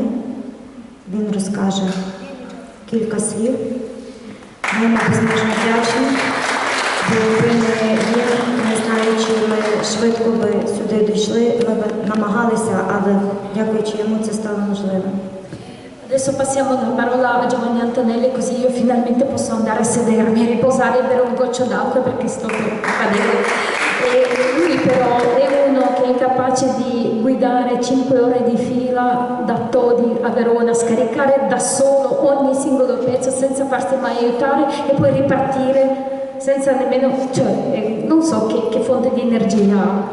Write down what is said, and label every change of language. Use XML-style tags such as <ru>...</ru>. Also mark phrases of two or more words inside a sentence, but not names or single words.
<uk>Він розкаже кілька слів. Ми йому безмежно вдячні, бо якби не він, не знаю, чи ми швидко би сюди дійшли, ми б намагалися, але дякуючи йому це стало можливим.</uk> <it>Adesso passiamo la parola a Giovanni Antonelli, così io finalmente posso andare a sedermi e riposare e bere un goccio d'acqua perché sto per cadere. E lui però è uno che è capace di guidare 5 ore di fila da Todi a Verona, scaricare da solo ogni singolo pezzo senza farsi mai aiutare e poi ripartire senza nemmeno, cioè non so che fonte di energia ha.</it>